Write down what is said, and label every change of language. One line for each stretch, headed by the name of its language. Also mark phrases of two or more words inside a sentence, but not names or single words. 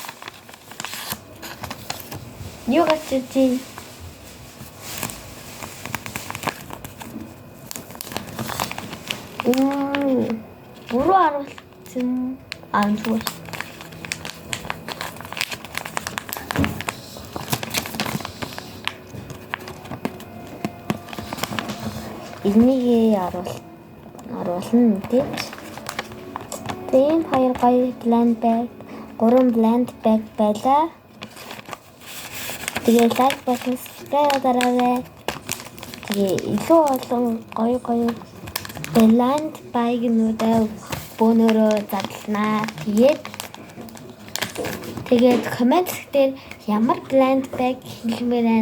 Mongolian: Юу гэж чи буруу харуулсан зүгээр. Энийг оруулна мэдээж. Тэгээд 2 гоё
English: blind bag,
Mongolian: 3
English: blind bag
Mongolian: байлаа. Тэгээд лайк болон subscribe дараарай. Тэгээд илүү олон гоё
English: blind bag-
Mongolian: нуудаа бөөнөрөө задлнаа. Тэгээд коммент дээр ямар
English: blind bag
Mongolian: хэлмээр байна.